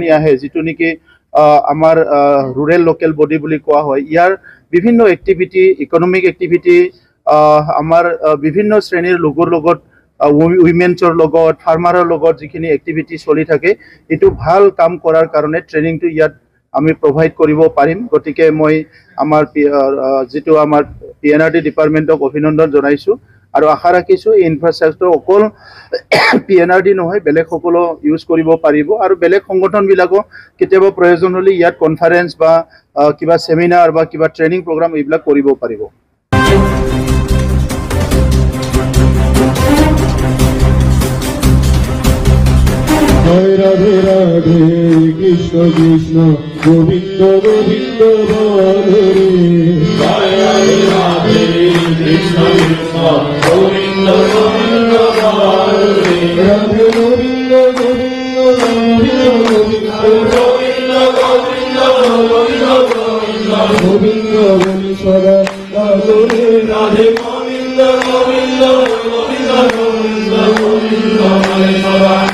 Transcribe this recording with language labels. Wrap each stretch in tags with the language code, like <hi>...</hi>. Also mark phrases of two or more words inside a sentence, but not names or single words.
<as>আহে যিটো নেকি আমাৰ ৰুৰেল লোকেল বডি বুলি কোৱা হয় ইয়াৰ বিভিন্ন এক্টিভিটি</as> <en>economic activity</en> <as>আমাৰ বিভিন্ন শ্ৰেণীৰ লোকৰ লগত উইমেনছৰ লগত ফাৰ্মাৰৰ লগত যিখিনি এক্টিভিটি চলি থাকে এটো ভাল কাম কৰাৰ কাৰণে ট্ৰেইনিংটো ইয়াত আমি প্ৰভাইড কৰিব পাৰিম গতিকে মই আমাৰ যেটো আমাৰ PNRD ডিপাৰ্টমেন্টক অভিনন্দন জনাইছো আৰু আশা ৰাখিছো এই ইনফ্ৰাষ্ট্ৰাকচাৰ অকল PNRD নহয় বেলেগ সকলো ইউজ কৰিব পাৰিব আৰু বেলেগ সংগঠন বিলাকো কেতিয়াবা প্ৰয়োজন হলে ইয়াত কনফাৰেন্স বা কিবা সেমিনাৰ বা কিবা</as> <en>training program</en> <as>এইবিলাক কৰিব পাৰিব</as> <bn>জয় রাধে রাধে কৃষ্ণ কৃষ্ণ গোবিন্দ গোবিন্দ হরে জয় রাধে রাধে কৃষ্ণ কৃষ্ণ গোবিন্দ গোবিন্দ হরে রাধে গোবিন্দ গোবিন্দ গোবিন্দ গোবিন্দ গোবিন্দ গোবিন্দ গোবিন্দ বলি সদা রাধে রাধে গোবিন্দ গোবিন্দ গোবিন্দ গোবিন্দ গোবিন্দ বলি সদা</bn>